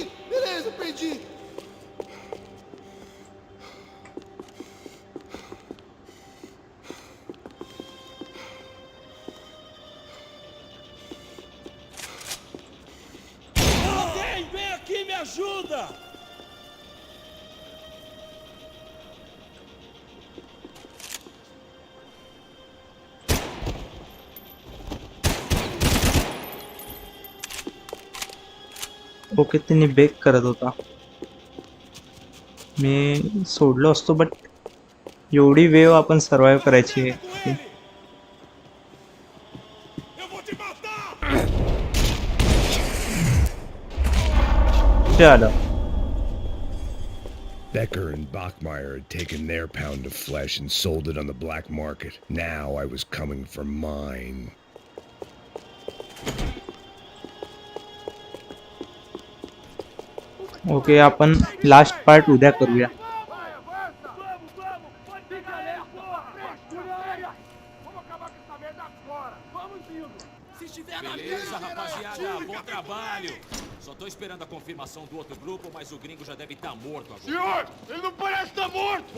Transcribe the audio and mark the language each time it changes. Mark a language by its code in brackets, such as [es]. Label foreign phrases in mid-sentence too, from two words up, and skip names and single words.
[pt] Beleza, perdi! Alguém, vem aqui, me ajuda! [mr] ओके त्यांनी बेक करत होता मी सोडलो असतो बट एवढी वेव आपण सर्वाइव्ह करायची आहे चलो [en] Becker and Bachmeyer had taken their pound of flesh and sold it on the black market. Now I was coming for mine. [mr] ओके आपण [en] last part [mr] उद्या करूया [pt] Beleza, rapaziada, bom trabalho. Só tô esperando a confirmação do outro grupo, mas o gringo já deve estar morto agora. Senhor, ele não parece estar morto!